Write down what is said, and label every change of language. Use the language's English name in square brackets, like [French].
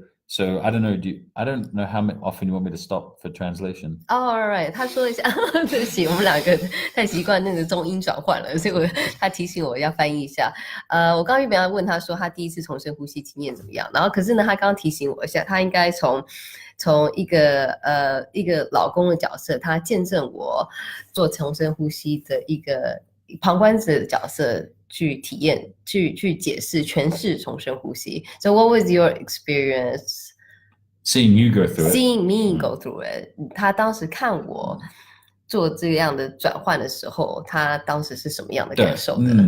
[English] So I don't know. I don't know how often you want me to stop for translation. All right. [Chinese] 他说一下，对不起，我们两个太习惯那个中英转换了，所以他提醒我要翻译一下。我刚刚原本要问他说他第一次重深呼吸经验怎么样，然后可是呢，他刚刚提醒我一下，他应该从一个老公的角色，他见证我做重深呼吸的一个旁观者的角色。去体验，去解释、诠释重深呼吸。 [English] So what was your experience? Seeing you go through it. Seeing me go through it. [Chinese] 他当时看我做这样的转换的时候，他当时是什么样的感受的？